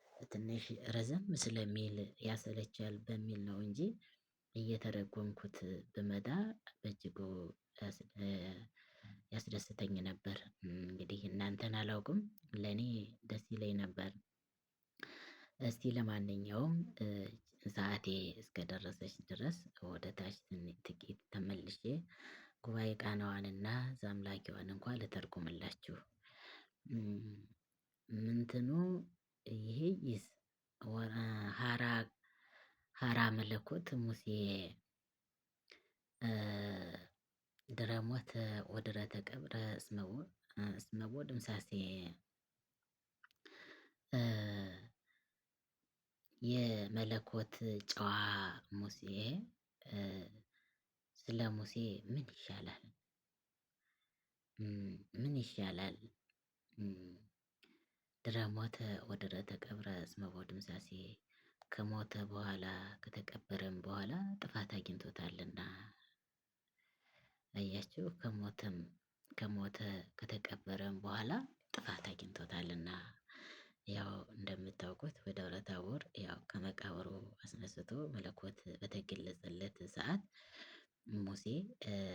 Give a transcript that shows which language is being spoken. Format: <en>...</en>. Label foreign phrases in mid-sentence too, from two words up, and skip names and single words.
<am>ትንሽ ረዘም ስለሚል ያሰለቻል በሚል ነው እንጂ እየተረጎምኩት ብመጣ በእጅጉ ያስ-፣ እ፣ ያስደስተኝ ነበር። እንግዲህ እናንተን አላውቅም፣ ለኔ ደስ ይለኝ ነበር። እስቲ ለማንኛውም፣ እ፣ ሰዓቴ እስከደረሰች ድረስ ወደ ታች ትን-፣ ጥቂት ተመልሼ ጉባኤ ቃናዋንና ዘአምላኪዋን እንኳ ልተርጉምላችሁ። እም፣</am> <gez>ምንትኑ ይሄይስ ወራ ሀራ፣ ሀራ መለኮት ሙሴ፣ እ፣ ድረ ሞተ ወድረ ተቀብረ እስመ ዎ-፣ እ፣ እስመ ዎ ድምሳሴ። እ፣</gez> <am>የመለኮት ጨዋ ሙሴ፣ እ፣ ስለ ሙሴ ምን ይሻላል? እም፣ ምን ይሻላል? እም፣</am> <gez>ድረ ሞተ ወድረ ተቀብረ እስመ ዎ ድምሳሴ።</gez> <am>ከሞተ በኋላ ከተቀበረም በኋላ ጥፋት አግኝቶታልና። አያችሁ፣ ከሞተም፣ ከሞተ ከተቀበረም በኋላ ጥፋት አግኝቶታልና። ያው እንደምታውቁት በደብረ ታቦር ያው ከመቃብሩ አስነስቶ መለኮት በተገለጸለት ሰዓት ሙሴ፣ እ፣</am>